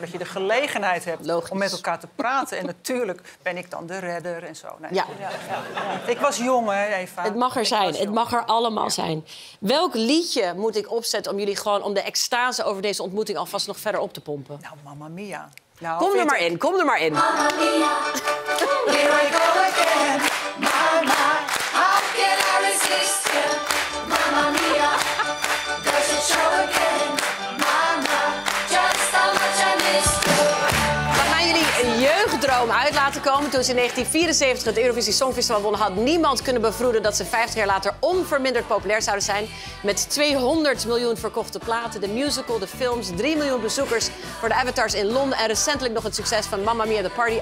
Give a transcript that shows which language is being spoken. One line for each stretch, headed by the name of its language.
Dutch: Dat je de gelegenheid hebt om met elkaar te praten. En natuurlijk ben ik dan de redder en zo. Nee. Ja. Ik was jong, hè, Eva. Het mag er zijn. Het mag er allemaal zijn. Welk liedje moet ik opzetten om jullie gewoon om de extase over deze ontmoeting alvast nog verder op te pompen? Nou, Mamma Mia. Nou, kom er maar in, kom er maar in.
English: Mamma Mia, here I go again. Mama, how can I resist you? Mamma Mia, does it show again? Mama, just how much I miss you.
Dutch: We gaan jullie een jeugddroom uit laten komen. Toen ze in 1974 het Eurovisie Songfestival wonnen, had niemand kunnen bevroeden dat ze 50 jaar later onverminderd populair zouden zijn. Met 200 miljoen verkochte platen, de musical, de films, 3 miljoen bezoekers voor de avatars in Londen en recentelijk nog het succes van Mamma Mia The Party.